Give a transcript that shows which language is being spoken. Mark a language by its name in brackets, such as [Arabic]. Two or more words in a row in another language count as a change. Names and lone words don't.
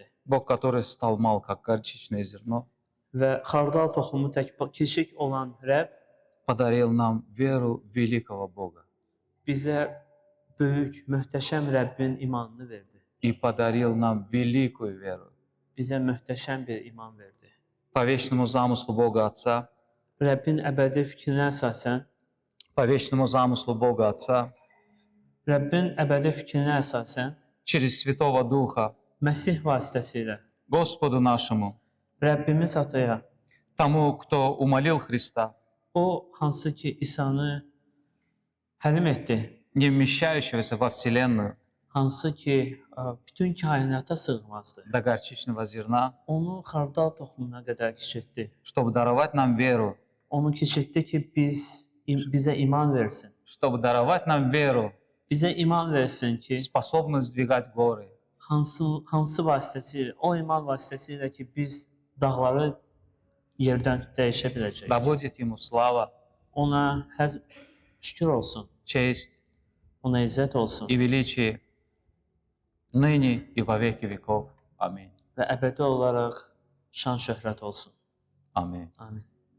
[Russian] Бог, который стал мал, как горчичное зерно, [Azerbaijani] Və xardal toxumu tək kiçik olan Rəbb [Russian] подарил нам веру великого Бога [Azerbaijani] bizə böyük, möhtəşəm Rəbbin imanını verdi. [Russian] и подарил нам великую веру. [Azerbaijani] Bizə möhtəşəm bir iman verdi. [Russian] По вечному замыслу Бога Отца, [Azerbaijani] Rəbbin əbədi fikrinə əsasən, [Russian] по вечному замыслу Бога Отца, [Azerbaijani] Rəbbin əbədi fikrinə əsasən [Russian] через Святого Духа, [Azerbaijani] Məsih vasitəsilə [Russian] Господу нашему, [Azerbaijani] Rəbbimiz Ataya, [Russian] тому, кто умолил Христа, [Azerbaijani] o hansı ki İsa'nı həlim etdi, [Russian] не вмещающегося во Вселенную, [Azerbaijani] hansı ki bütün kainata sığmazdı. [Russian] до горчичного зерна, [Azerbaijani] Onu xardal toxumuna qədər kiçiltdi. [Russian] чтобы даровать нам веру, [Azerbaijani] Onu kiçiltdi ki bizə iman versin. [Russian] чтобы даровать нам веру, [Azerbaijani] Bizə iman versin ki, [Russian] способную сдвигать горы, [Azerbaijani] hansı vasitəsilə, o iman vasitəsilə ki biz dağları yerdən dəyişə [Russian] да [Azerbaijani] biləcəyik. [Russian] будет Ему слава, [Azerbaijani] Ona şükür olsun, [Russian] честь [Azerbaijani] ona izzət olsun [Russian] и величие ныне и во веки веков. Аминь. [Azerbaijani] və əbədi olaraq şan şöhrət olsun. [Russian] Аминь. [Azerbaijani] Amin.